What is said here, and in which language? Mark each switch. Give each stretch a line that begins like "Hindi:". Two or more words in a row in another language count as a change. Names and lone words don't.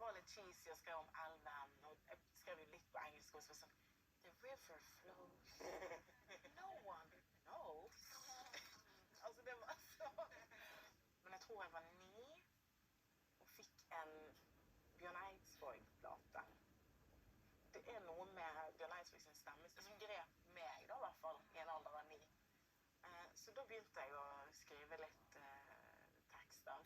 Norwegian: cheesy og skrev om elven, og jeg skrev jo litt på engelsk også, sånn,
English: the river flows, no one knows.
Norwegian: Altså, det var så... Men jeg tror jeg var 9, og fikk en Bjørn Eidsvåg-plate. Det er noe med Bjørn Eidsvåg sin stemme som grep meg da, i hvert fall, i en alder av 9. Så da begynte jeg å skrive litt tekster.